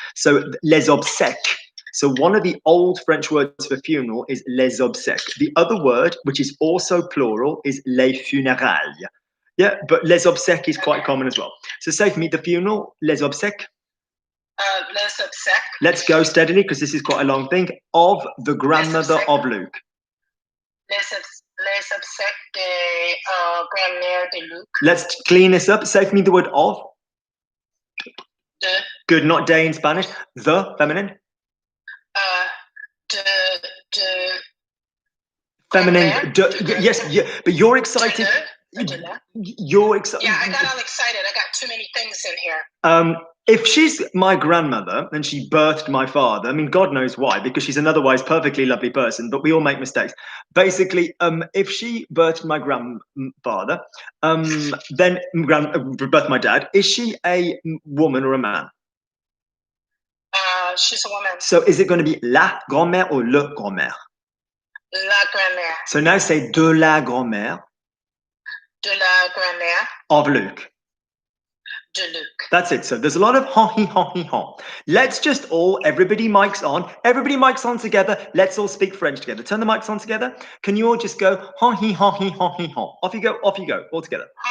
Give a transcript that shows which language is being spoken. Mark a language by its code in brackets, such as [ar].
[en] So les obsèques. So one of the old French words for funeral is les obsèques. The other word, which is also plural, is les funérailles. Yeah, but les obsèques is quite common as well. So say for me, the funeral, les obsèques. [fr] Les obsèques. [en] Let's go steadily because this is quite a long thing. Of the grandmother [fr] obsèques. [en] of Luke. [fr] Les obsèques de grand-mère de Luc. [en] Let's clean this up. Say for me the word of. [fr] De. [en] Good, not day in Spanish. The, feminine. [fr] De. [en] Feminine. Yes, yeah, but you're excited. You're excited. Yeah, I got all excited. I got too many things in here. If she's my grandmother and she birthed my father, I mean, God knows why, because she's an otherwise perfectly lovely person, but we all make mistakes. Basically, if she birthed my grandfather, then birthed my dad, is she a woman or a man? She's a woman. So is it going to be la grand-mère or le grand-mère? [fr] La grand-mère. [en] So now say [fr] de la grand-mère. De la grand-mère. [en] Of Luke. [fr] De Luc. [en] That's it. So there's a lot of ha. Let's just everybody mics on together. Let's all speak French together. Turn the mics on together. Can you all just go ha. Off you go, all together.